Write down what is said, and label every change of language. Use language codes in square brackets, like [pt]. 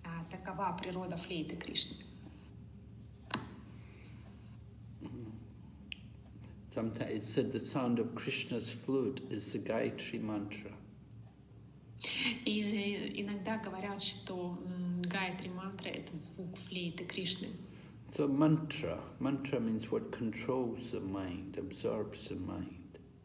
[ru] Такова природа флейты Кришны. [en] Sometimes it's said the sound of Krishna's flute is the Gayatri mantra. [ru] И иногда говорят, что Гайатри мантра — это звук флейты Кришны. [en] So mantra means what controls the mind, absorbs the mind.